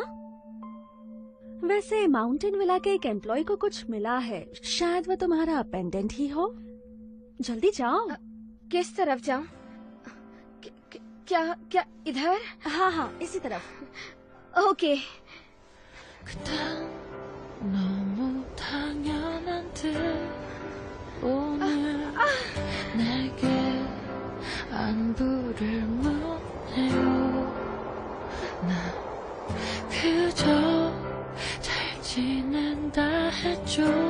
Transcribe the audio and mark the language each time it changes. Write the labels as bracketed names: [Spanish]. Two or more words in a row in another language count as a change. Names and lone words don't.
[Hindi] वैसे माउंटेन विला के एक एम्प्लॉय को कुछ मिला है, शायद वो तुम्हारा पेंडेंट ही हो। जल्दी जाओ। किस तरफ जाऊं? क्या क्या इधर? हाँ हाँ, इसी तरफ। ओके। [Korean] 너무 당연한 듯 오늘 내게 안부를 묻네요. 나 그저 잘 지낸다 했죠.